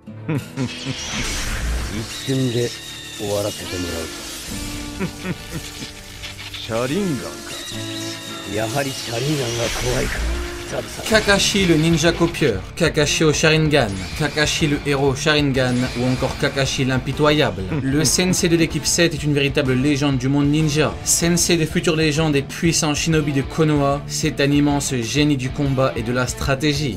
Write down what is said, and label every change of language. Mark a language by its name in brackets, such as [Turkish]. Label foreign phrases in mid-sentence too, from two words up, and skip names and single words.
[Japanese] 一瞬で終わらせてもらう。シャリンガンか。やはりシャリンガンが怖いか。 [French] Kakashi le ninja copieur, Kakashi au Sharingan, Kakashi le héros Sharingan ou encore Kakashi l'impitoyable. Le sensei de l'équipe 7 est une véritable légende du monde ninja. Sensei des futures légendes et puissants shinobi de Konoha, c'est un immense génie du combat et de la stratégie.